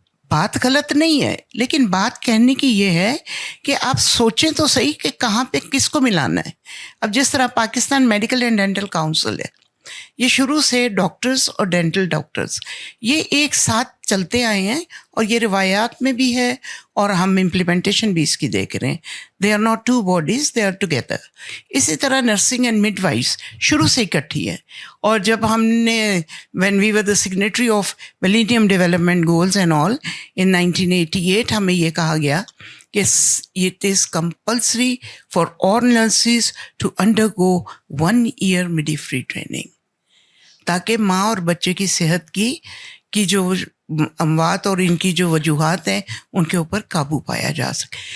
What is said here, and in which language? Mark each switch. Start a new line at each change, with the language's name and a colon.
Urdu: بات غلط نہیں ہے، لیکن بات کہنے کی یہ ہے کہ آپ سوچیں تو صحیح کہ کہاں پہ کس کو ملانا ہے. اب جس طرح Pakistan medical and dental council ہے، یہ شروع سے ڈاکٹرز اور ڈینٹل ڈاکٹرز یہ ایک ساتھ چلتے آئے ہیں، اور یہ روایات میں بھی ہے اور ہم امپلیمنٹیشن بھی اس کی دیکھ رہے ہیں.
English: They are not two bodies, they are together.
Urdu: اسی طرح نرسنگ اینڈ مڈ وائفس شروع سے اکٹھی ہے. اور جب ہم نے
English: when we were the signatory of millennium development goals and all in
Urdu: 1988 ہمیں یہ کہا گیا کہ
English: it is compulsory for all nurses to undergo 1 year midwifery training
Urdu: تاکہ ماں اور بچے کی صحت کی جو اموات اور ان کی جو وجوہات ہیں ان کے اوپر قابو پایا جا سکے.